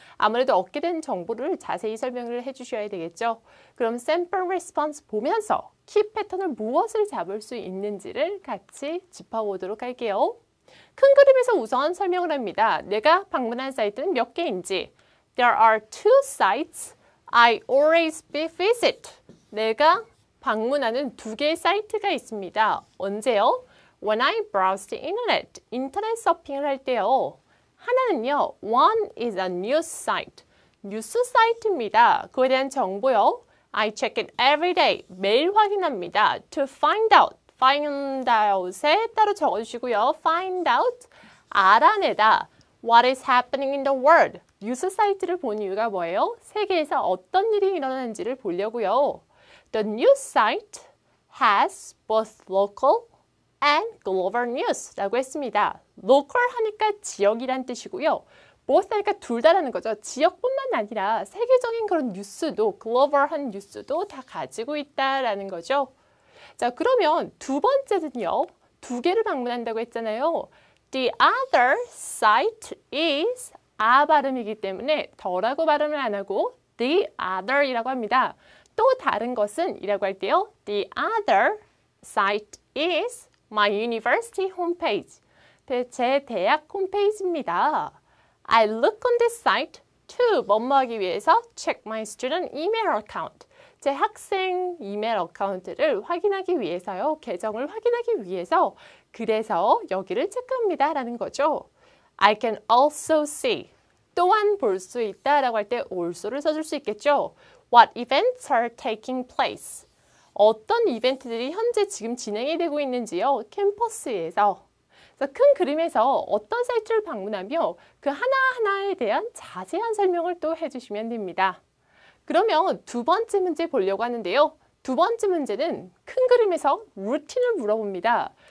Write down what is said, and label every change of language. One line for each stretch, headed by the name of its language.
Korean: 아무래도 얻게 된 정보를 자세히 설명을 해주셔야 되겠죠. 그럼 샘플 레스폰스 보면서 키 패턴을 무엇을 잡을 수 있는지를 같이 짚어보도록 할게요. 큰 그림에서 우선 설명을 합니다. 내가 방문한 사이트는 몇 개인지.
English: There are two sites I always visit.
Korean: 내가 방문하는 두 개의 사이트가 있습니다. 언제요?
English: When I browse the internet.
Korean: 인터넷 서핑을 할 때요. 하나는요.
English: One is a news site.
Korean: 뉴스 사이트입니다. 그에 대한 정보요.
English: I check it every day.
Korean: 매일 확인합니다.
English: To find out.
Korean: find out에 따로 적어주시고요.
English: find out, 알아내다. What is happening in the world?
Korean: 뉴스 사이트를 본 이유가 뭐예요? 세계에서 어떤 일이 일어나는지를 보려고요.
English: The news site has both local and global news라고 했습니다.
Korean: local 하니까 지역이란 뜻이고요. both 하니까 둘 다라는 거죠. 지역뿐만 아니라 세계적인 그런 뉴스도, 글로벌한 뉴스도 다 가지고 있다라는 거죠. 자, 그러면 두 번째는요. 두 개를 방문한다고 했잖아요.
English: The other site is
Korean: 발음이기 때문에 더라고 발음을 안 하고 the other이라고 합니다. 또 다른 것은 이라고 할 때요.
English: The other site is my university homepage.
Korean: 제 대학 홈페이지입니다.
English: I look on this site to
Korean: 뭐뭐 하기 위해서
English: check my student email account.
Korean: 제 학생 이메일 어카운트를 확인하기 위해서요. 계정을 확인하기 위해서 그래서 여기를 체크합니다. 라는 거죠.
English: I can also see.
Korean: 또한 볼 수 있다 라고 할 때 also를 써줄 수 있겠죠.
English: What events are taking place.
Korean: 어떤 이벤트들이 현재 지금 진행이 되고 있는지요. 캠퍼스에서. 그래서 큰 그림에서 어떤 사이트를 방문하며 그 하나하나에 대한 자세한 설명을 또 해주시면 됩니다. 그러면 두 번째 문제 보려고 하는데요. 두 번째 문제는 큰 그림에서 루틴을 물어봅니다.